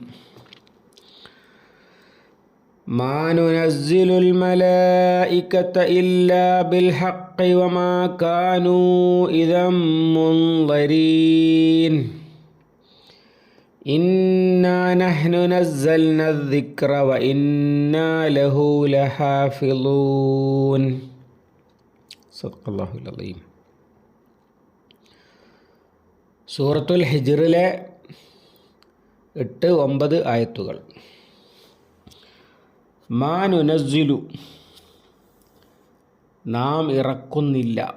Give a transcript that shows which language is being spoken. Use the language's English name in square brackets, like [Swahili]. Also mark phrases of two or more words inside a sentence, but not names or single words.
[Arabic] ما ننزل الملائكة إلا بالحق وما كانوا إذا منظرين. إنا نحن نزلنا الذكر وإنا له لحافظون. صدق الله العليم. [Malayalam] സൂറത്തുൽ ഹിജ്റിലെ 8-9 ആയത്തുകൾ. [Arabic] ما ننزل, [Malayalam] നാം ഇറക്കുന്നില്ല,